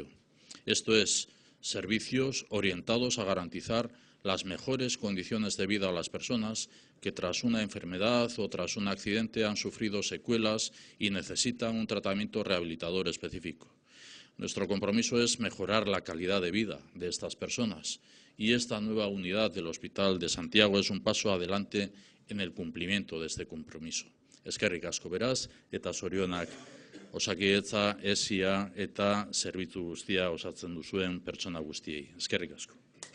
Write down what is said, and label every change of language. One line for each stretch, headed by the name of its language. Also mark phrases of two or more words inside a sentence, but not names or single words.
Spanish: Esto es, servicios orientados a garantizar las mejores condiciones de vida a las personas que tras una enfermedad o tras un accidente han sufrido secuelas y necesitan un tratamiento rehabilitador específico. Nuestro compromiso es mejorar la calidad de vida de estas personas y esta nueva unidad del Hospital de Santiago es un paso adelante en el cumplimiento de este compromiso.
Basque: Eskerrik asko beraz eta zorionak Osakidetza, ESIA eta zerbitzu guztia osatzen duzuen pertsona guztiei. Eskerrik asko.